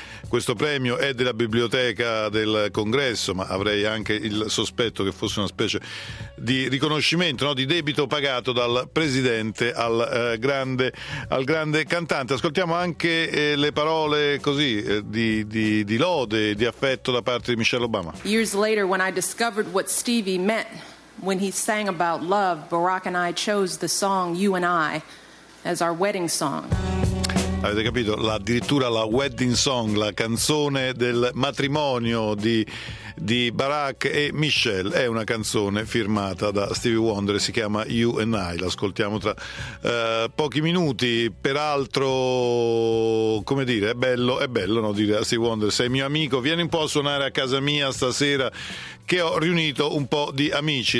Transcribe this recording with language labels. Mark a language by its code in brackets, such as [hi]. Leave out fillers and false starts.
[it] Questo premio è della Biblioteca del Congresso, ma avrei anche il sospetto che fosse una specie di riconoscimento, no, di debito pagato dal presidente al grande cantante. Ascoltiamo anche le parole così di lode, di affetto da parte di Michelle Obama. [en] Years later, when I discovered what Stevie meant when he sang about love, Barack and I chose the song You and I as our wedding song. [it] Avete capito? Addirittura la wedding song, la canzone del matrimonio di Barack e Michelle, è una canzone firmata da Stevie Wonder, si chiama You and I. L'ascoltiamo tra pochi minuti. Peraltro, come dire, è bello, no, dire a Stevie Wonder: sei mio amico, vieni un po' a suonare a casa mia stasera, che ho riunito un po' di amici.